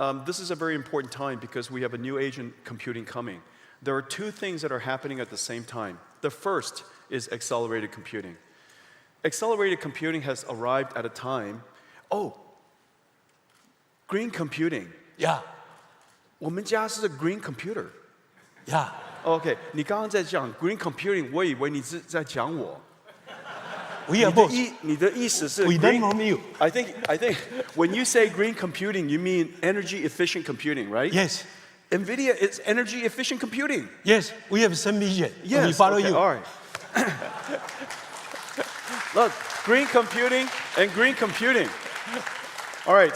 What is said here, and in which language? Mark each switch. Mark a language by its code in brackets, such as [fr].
[en] This is a very important time because we have a new age in computing coming. There are two things that are happening at the same time. The first is accelerated computing. Accelerated computing has arrived at a time. Oh, green computing. Yeah, [zh] 我们家是 green computer. [en] yeah. [zh] OK， 你刚刚在讲 green computing， 我以为你是在讲我。 [en] We are both. [zh] 你的意思是 [en] We learn from you. I think when you say green computing, you mean energy efficient computing, right? Yes, Nvidia is energy efficient computing. yes. We have some vision. Yes. We follow okay, you. All right. Look, green computing and green computing. All right.